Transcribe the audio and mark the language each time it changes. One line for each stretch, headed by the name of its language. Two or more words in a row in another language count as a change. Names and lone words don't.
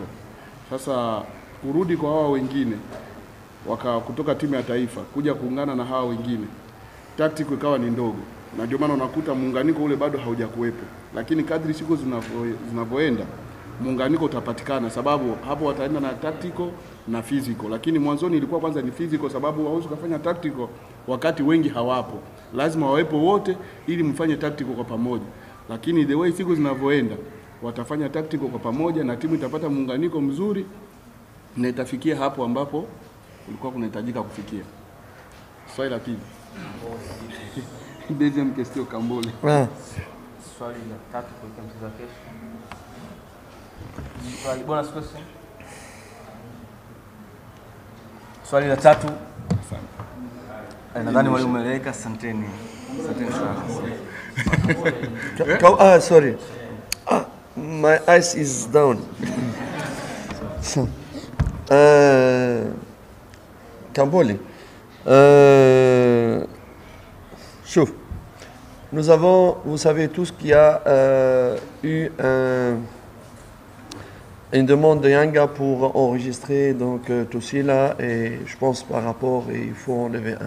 Swahili: Sasa kurudi kwa hawa wengine kutoka timu ya taifa kuja kuungana na hawa wengine tactical ikawa ni ndogo, na ndio maana unakuta muunganiko ule bado haujakuwepo, lakini kadri siku zinavyoenda muunganiko utapatikana, sababu hapo wataenda na tactical na physical. Lakini mwanzoni ilikuwa kwanza ni physical, sababu hauwezi kufanya tactical wakati wengi hawapo, lazima wawepo wote ili mfanye tactical kwa pamoja. Lakini
English: the way
Swahili: siku zinavyoenda watafanya tactical kwa pamoja na timu itapata muunganiko mzuri na itafikia hapo ambapo ulikuwa kunahitajika kufikia. Swali la pili.
French: Deuxième question Kambole.
Swahili: Swali la 3 kwa mchezo wa kesho. Swali
English: bonus question.
Swahili: Swali la 3. Nadhani wale umeeleweka, asanteni. Asanteni sana.
English: Sorry. My eyes is down.
French: Kambole. Chouf. Nous avons, vous savez tous qu'il y a eu une demande de Yanga pour enregistrer donc Tosila, et je pense par rapport, il faut enlever un.